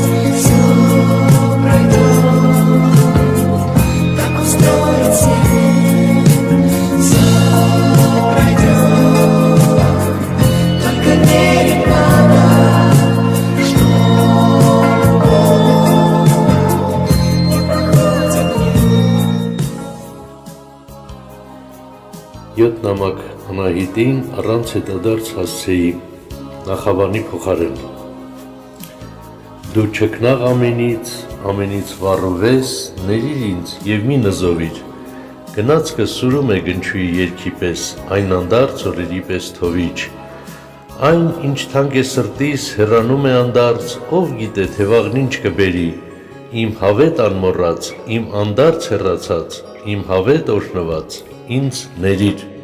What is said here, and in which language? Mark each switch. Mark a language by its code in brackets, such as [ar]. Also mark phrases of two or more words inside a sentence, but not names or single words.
[ru] Все пройдет, так устроен свет. Все пройдет, только верить надо, что не проходит мне. [hy] 7 նամակ Անահիտին առանց հետադարձ հասցեի նախաբանի փոխարեն։ Դու չքնաղ ամենից վառուվես, ներիր ինձ և մի նզովիր, գնացքը սուրում է գնչուի երգի պես, այն անդարձ օրերի պես թովիչ, այն ինչ թանկ է սրտիս հեռանում է անդարձ, ով գիտե թե վաղն ինչ կբերի, իմ հավետ անմոռաց, իմ անդարձ հեռացած, իմ հավետ օրհնված, ինձ ներիր։